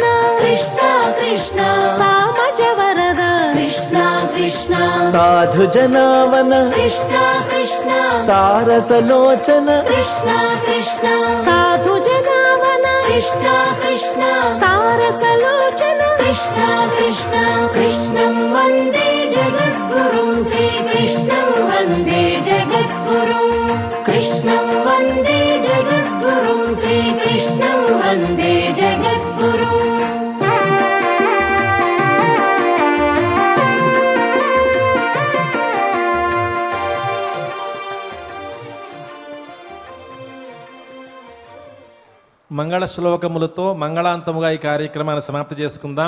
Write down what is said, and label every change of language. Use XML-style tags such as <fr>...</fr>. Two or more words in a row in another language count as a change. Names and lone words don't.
<sa>కృష్ణ కృష్ణ సామజ వరద కృష్ణ కృష్ణ సాధు జనావన కృష్ణ కృష్ణ సారసలోచన కృష్ణ కృష్ణ సాధు జనావన కృష్ణ కృష్ణ సారసలోచన कृष्ण कृष्णं वन्दे जगद्गुरुं श्रीकृष्णं वन्दे जगद्गुरुं कृष्णं वन्दे जगद्गुरुं श्रीकृष्णं वन्दे जगद्गुरुं</sa> <te>మంగళ శ్లోకములతో మంగళాంతముగా ఈ కార్యక్రమాన్ని సమాప్తి చేసుకుందాం.</te>